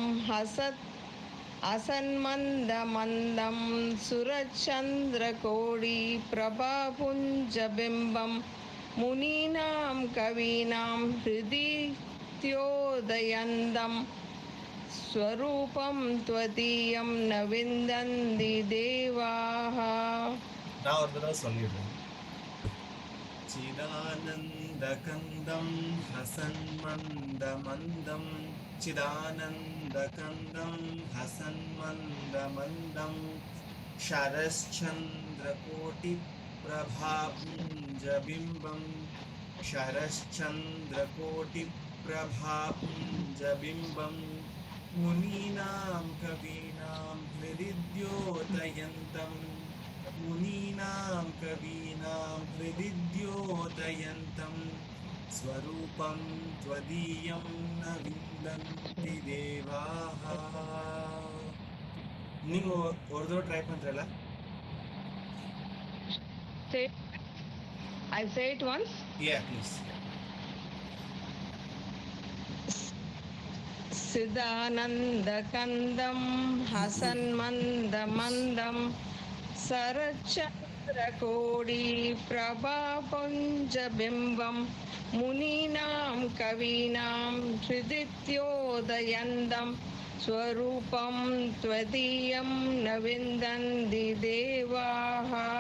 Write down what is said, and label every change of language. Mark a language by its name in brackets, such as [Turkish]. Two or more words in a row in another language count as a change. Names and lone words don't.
[Sanskrit] असन्मन्दमन्दं सुरचन्द्रकोटिप्रभापुञ्जबिम्बं मुनीनां कवीनां हृदि त्योदयन्तं स्वरूपं त्वदीयं न विन्दन्ति देवाः. [Tamil] நான் ஒரு தடவை சொல்லிடுறேன். [Sanskrit] चिदानन्दकन्दं हसन्मन्दमन्दं चिदानन्दकन्दं हसन्मन्दमन्दं शरश्चन्द्रकोटिप्रभापुञ्जबिम्बं शरश्चन्द्रकोटिप्रभापुञ्जबिम्बं मुनीनां कवीनां हृदि द्योतयन्तं मुनीनां कवीनां हृदि द्योतयन्तं स्वरूपं त्वदीयं न विन्दन्ति देवाः. [Tamil] நீங்க ஒரு தடவை ட்ரை பண்றீங்களா? [English] I say it once. Yeah, please. [Sanskrit] सिदानन्दकन्दं हसन्मन्दमन्दं सरचन्द्रकोटिप्रभापुञ्जबिम्बं मुनीनां कवीनां हृदि त्योदयन्तं स्वरूपं त्वदीयं न विन्दन्ति देवाः.